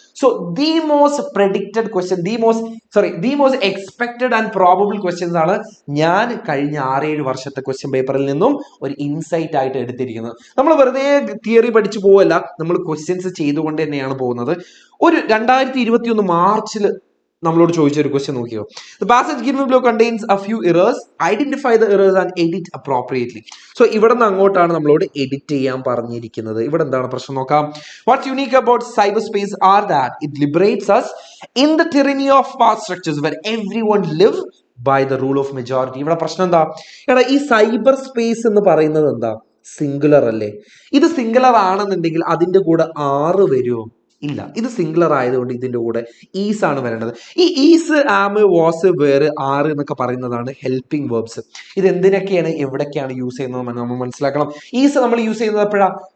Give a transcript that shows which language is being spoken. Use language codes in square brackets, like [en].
[en] so the most predicted question, the most expected and probable questions [ml] ആണ് ഞാൻ കഴിഞ്ഞ 6-7 വർഷത്തെ ക്വസ്റ്റ്യൻ പേപ്പറിൽ നിന്നും ഒരു ഇൻസൈറ്റ് ആയിട്ട് എടുത്തിരിക്കുന്നത്. നമ്മൾ വെറുതെ തിയറി പഠിച്ചു പോവല്ല, നമ്മൾ ക്വസ്റ്റ്യൻസ് ചെയ്തുകൊണ്ട് തന്നെയാണ് പോകുന്നത്. ഒരു 2021 മാർച്ചിൽ നമ്മളോട് ചോദിച്ച ഒരു ക്വസ്റ്റ്യൻ നോക്കിയോ. [en] The passage given below contains a few errors. Identify the errors and edit appropriately. [ml] So ഇവിടെ നിന്ന് അങ്ങോട്ടാണ് നമ്മളോട് എഡിറ്റ് ചെയ്യാൻ പറഞ്ഞിരിക്കുന്നത്. ഇവിടെ എന്താണ് പ്രശ്നം നോക്കാം. [en] What's unique about cyberspace are that it liberates us in the tyranny of power structures where everyone live by the rule of majority. [ml] ഇവിടെ പ്രശ്നം എന്താ? ഈ സൈബർ സ്പേസ് എന്ന് പറയുന്നത് എന്താ? സിംഗുലർ അല്ലേ? ഇത് സിംഗുലർ ആണെന്നുണ്ടെങ്കിൽ അതിന്റെ കൂടെ 6 വരുമോ? ഇല്ല. ഇത് സിംഗുലർ ആയതുകൊണ്ട് ഇതിന്റെ കൂടെ ഈസ് ആണ് വരേണ്ടത്. ഈ is, am, was, where, R എന്നൊക്കെ പറയുന്നതാണ് ഹെൽപ്പിംഗ് വേർബ്സ്. ഇത് എന്തിനൊക്കെയാണ്, എവിടൊക്കെയാണ് യൂസ് ചെയ്യുന്നത് നമ്മൾ മനസ്സിലാക്കണം. ഈസ് നമ്മൾ യൂസ് ചെയ്യുന്നത് എപ്പോഴാണ്?